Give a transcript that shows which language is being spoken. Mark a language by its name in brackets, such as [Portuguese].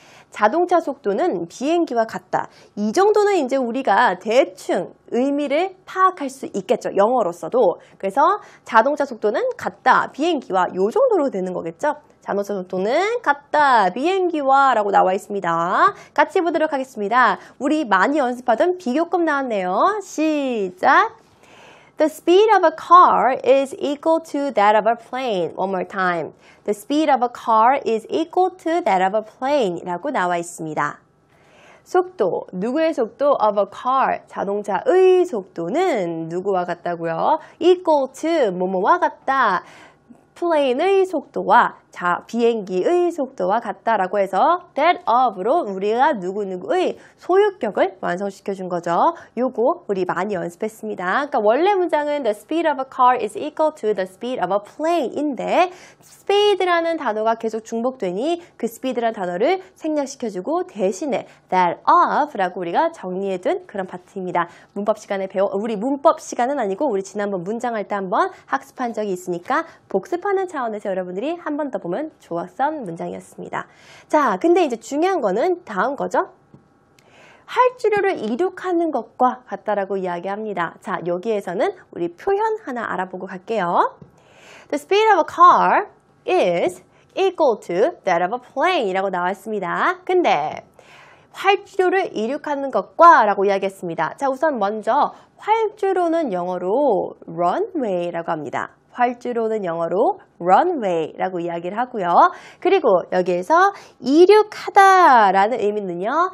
[Korean] 자동차 속도는 비행기와 같다. 이 정도는 이제 우리가 대충 의미를 파악할 수 있겠죠. 영어로서도. 그래서 자동차 속도는 같다. 비행기와 요 정도로 되는 거겠죠. 자동차 속도는 같다. 비행기와 라고 나와 있습니다. 같이 보도록 하겠습니다. 우리 많이 연습하던 비교급 나왔네요. 시작! [English] The speed of a car is equal to that of a plane. One more time. The speed of a car is equal to that of a plane. [Korean] 라고 나와 있습니다. 속도, 누구의 속도? of a car, 자동차의 속도는 누구와 같다고요? equal to, 뭐뭐와 같다. plane의 속도와 비행기의 속도와 같다라고 해서 that of로 우리가 누구누구의 소유격을 완성시켜 준 거죠. 요거 우리 많이 연습했습니다. 그러니까 원래 문장은 [English] the speed of a car is equal to the speed of a plane [Korean] 인데 speed라는 단어가 계속 중복되니 그 speed라는 단어를 생략시켜주고 대신에 that of라고 우리가 정리해둔 그런 파트입니다. 문법 시간에 우리 문법 시간은 아니고 우리 지난번 문장할 때 한번 학습한 적이 있으니까 복습하는 차원에서 여러분들이 한 번 더 보면 좋았던 문장이었습니다. 자, 근데 이제 중요한 거는 다음 거죠. 활주로를 이륙하는 것과 같다라고 이야기합니다. 자, 여기에서는 우리 표현 하나 알아보고 갈게요. [English] The speed of a car is equal to that of a plane [Korean] 이라고 나왔습니다. 근데 활주로를 이륙하는 것과 라고 이야기했습니다. 자, 우선 먼저 활주로는 영어로 runway라고 합니다. 활주로는 영어로 runway라고 이야기를 하고요. 그리고 여기에서 이륙하다라는 의미는요.